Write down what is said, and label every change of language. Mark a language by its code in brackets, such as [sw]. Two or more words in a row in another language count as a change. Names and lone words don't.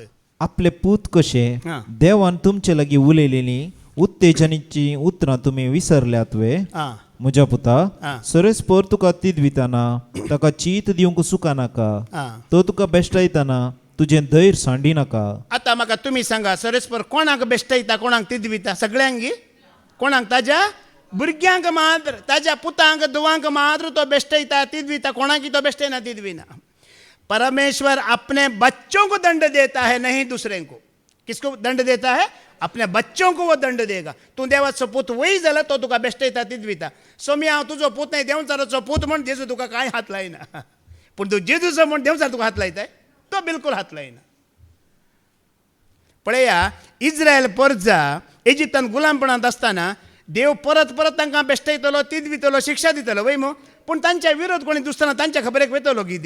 [kok] आपले पूत कशे देवान तुमचे लागीं उलयलेली उत्तेजनाची उतरां तुमी विसरल्यात वे म्हज्या पुता सरस्पर तुका तिदविताना ताका चीत दिवंक सुका नाका तो तुका बेश्टायताना तुजें धैर्य सांडी नाका आतां म्हाका तुमी सांगा सरस्पर कोणाक बेश्टायता कोणाक तिदविता सगळ्यांक कोणाक ताज्या भुरग्यांक मात्र ताज्या पुतांक धुवांक मात्र तो बेश्टायता तिदविता कोणाक तो बेश्टायना तिदविना [hi] परमेश्वर अपने बच्चों को दंड देता है नहीं दूसरे को किसको दंड देता है अपने बच्चों को वो दंड देगा [kok] तू देवाचो पूत वय जाल्यार तो तुका बेश्टायता तिदविता सोम्या हांव तुजो पूत न्ही देंवचाराचो पूत म्हण जेजू तुका कांय हात लायना पूण तूं जेजूचो म्हण देंवचार तुका हात लायताय तो बिलकुल हात लायना पळया इज्रायल परजा इजिप्तान गुलामपणांत आसतना देव परत परत तांकां बेश्टायतलो तिदवितलो शिक्षा दितलो वय मो पूण तांच्या विरोध कोणी दुसतना तांच्या खबरेक वेतलो की